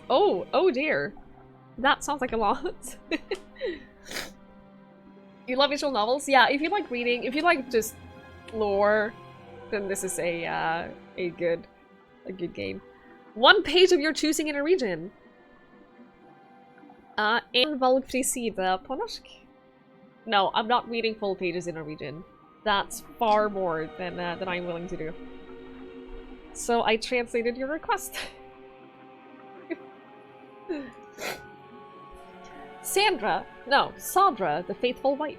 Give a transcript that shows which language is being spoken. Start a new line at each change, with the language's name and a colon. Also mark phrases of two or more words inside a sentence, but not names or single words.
English: Oh dear. That sounds like a lot. You love visual novels? Yeah, if you like reading, if you like just lore, then this is a good game. One page of your choosing in a region.
Norwegian: En valgfri sida på norsk?
English: No, I'm not reading full pages in a region. That's far more than I'm willing to do. So I translated your request. Sandra, the faithful wife.